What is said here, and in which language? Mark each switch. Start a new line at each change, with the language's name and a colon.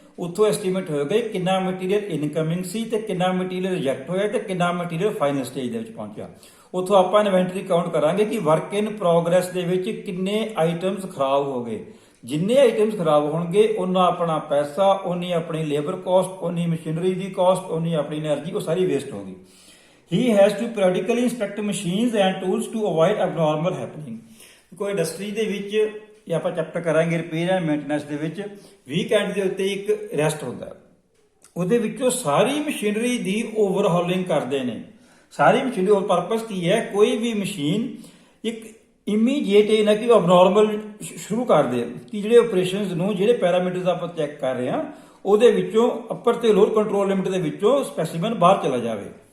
Punjabi: ਉੱਥੋਂ ਐਸਟੀਮੇਟ ਹੋਏਗਾ ਕਿੰਨਾ ਮਟੀਰੀਅਲ ਇਨਕਮਿੰਗ ਸੀ ਤੇ ਕਿੰਨਾ ਮਟੀਰੀਅਲ ਰਿਜੈਕਟ ਹੋਇਆ ਤੇ ਕਿੰਨਾ ਮਟੀਰੀਅਲ ਫਾਈਨਲ ਸਟੇਜ ਦੇ ਵਿੱਚ ਪਹੁੰਚਿਆ। ਉੱਥੋਂ ਆਪਾਂ ਇਨਵੈਂਟਰੀ ਕਾਊਂਟ ਕਰਾਂਗੇ ਕਿ ਵਰਕ ਇਨ ਪ੍ਰੋਗਰੈਸ ਦੇ ਵਿੱਚ ਕਿੰਨੇ ਆਈਟਮਸ ਖਰਾਬ ਹੋ ਗਏ। ਜਿੰਨੇ ਆਈਟਮਸ ਖਰਾਬ ਹੋਣਗੇ ਉਹਨਾਂ ਆਪਣਾ ਪੈਸਾ, ਉਨੀ ਆਪਣੀ ਲੇਬਰ ਕਾਸਟ, ਉਨੀ ਮਸ਼ੀਨਰੀ ਦੀ ਕਾਸਟ, ਉਨੀ ਆਪਣੀ એનર્ਜੀ, ਉਹ ਸਾਰੀ ਵੇਸਟ ਹੋਗੀ।
English: He has to periodically inspect machines and tools to avoid abnormal happening।
Punjabi: ਕੋਈ ਇੰਡਸਟਰੀ ਦੇ ਵਿੱਚ ਇਹ ਆਪਾਂ ਚੈਪਟਰ ਕਰਾਂਗੇ ਰਿਪੇਅਰ ਐਂਡ ਮੇਨਟੇਨੈਂਸ ਦੇ ਵਿੱਚ, ਵੀਕਐਂਡ ਦੇ ਉੱਤੇ ਇੱਕ ਰੈਸਟ ਹੁੰਦਾ, ਉਹਦੇ ਵਿੱਚੋਂ ਸਾਰੀ ਮਸ਼ੀਨਰੀ ਦੀ ਓਵਰਹੌਲਿੰਗ ਕਰਦੇ ਨੇ। ਸਾਰੀ ਮਸ਼ੀਨਰੀ ਦਾ ਪਰਪਸ ਕੀ ਹੈ, ਕੋਈ ਵੀ ਮਸ਼ੀਨ ਇੱਕ ਇਮੀਡੀਏਟ ਇਹ ਨਾ ਕਿ ਅਬਨੋਰਮਲ ਸ਼ੁਰੂ ਕਰ ਦੇ ਕਿ ਜਿਹੜੇ ਆਪਰੇਸ਼ਨਸ ਨੂੰ, ਜਿਹੜੇ ਪੈਰਾਮੀਟਰਸ ਆਪਾਂ ਚੈੱਕ ਕਰ ਰਹੇ ਹਾਂ ਉਹਦੇ ਵਿੱਚੋਂ ਅਪਰ ਤੇ ਲੋਅਰ ਕੰਟਰੋਲ ਲਿਮਿਟ ਦੇ ਵਿੱਚੋਂ ਸਪੈਸੀਮਨ ਬਾਹਰ ਚਲਾ ਜਾਵੇ।